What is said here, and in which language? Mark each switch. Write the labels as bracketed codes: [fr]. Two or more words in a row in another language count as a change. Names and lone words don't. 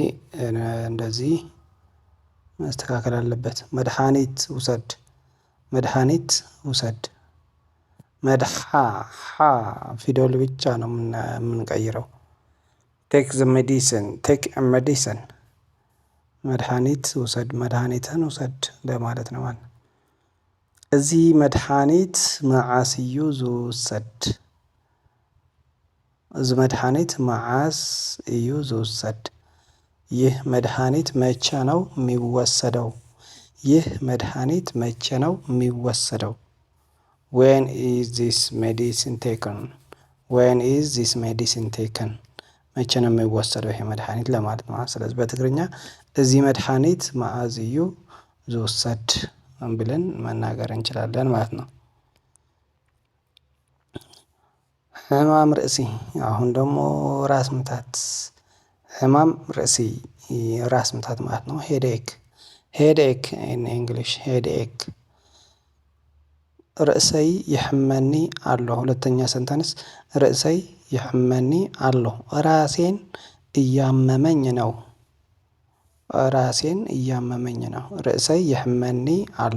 [am] እንደዚህ መስተካከል አለበት። መድኃኒት ውሰድ መድኃኒት ውሰድ። መድሓ ሓ ፊደል ብቻ ነው የምንቀይረው። [en] take the medicine take medicine፣ [am] መድኃኒት ውሰድ መድኃኒትን ውሰድ ለማለት ነው ማለት። [ti] እዚህ መድኃኒት መዓስ እዩ ዝውሰድ። እዚ መድኃኒት መዓስ እዩ ዝውሰድ። [am] ይህ መድኃኒት መቼ ነው የሚወሰደው? ይህ መድኃኒት መቼ ነው የሚወሰደው? [en] When is this medicine taken. When is this medicine taken፣ [am] መቼ ነው የሚወሰደው ይሄ መድኃኒት ለማለት ነው። ስለዚህ በትግርኛ [ti] እዚህ መድኃኒት መዓዝ እዩ ዝውሰድ [am] ብለን መናገር እንችላለን ማለት ነው። [ti] ሕማም ርእሲ፣ [am] አሁን ደግሞ ራስ ምታት። [ti] ሕማም ርእሲ [am] ራስ ምታት ማለት ነው። [en] headache headache in English headache። [ti] ርእሰይ ይሕመኒ አሎ። [am] ሁለተኛ ሰንተንስ [ti] ርእሰይ ይሕመኒ አሎ፣ [am] ራሴን እያመመኝ ነው። ራሴን እያመመኝ ነው። [ti] ርእሰይ ይሕመኒ አሎ።